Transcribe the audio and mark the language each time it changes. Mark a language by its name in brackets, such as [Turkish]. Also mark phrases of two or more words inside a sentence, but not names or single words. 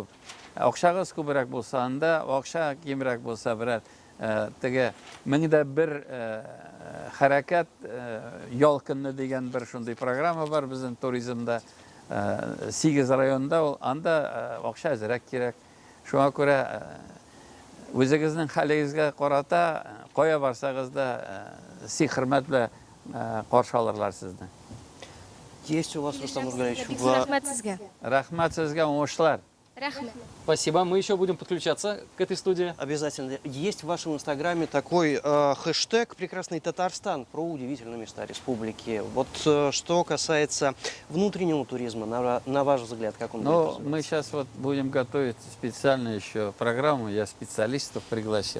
[Tatar] Акчагыз күбрәк булса анда, акча кимрәк булса берәр теге 1001 хәрәкәт ял көнне дигән бер шундый программа бар безнең туризмда. 8 районда анда акча әзрәк кирәк. Шуңа күрә үзегезнең хәлегезгә карата кая барсагыз да хөрмәт белән каршы алырлар сезне. [Russian] Есть у вас, Рустам Нургалиевич, [Tatar] Рәхмәт сезгә. Рәхмәт сезгә, уңышлар. Рәхмәт. [Russian] Спасибо. Мы еще будем подключаться к этой студии. Обязательно. Есть в вашем инстаграме такой хэштег «Прекрасный Татарстан» про удивительные места республики. Вот что касается внутреннего туризма, на ваш взгляд, как он будет Ну, развиваться? мы сейчас вот будем готовить специально еще программу, я специалистов пригласил.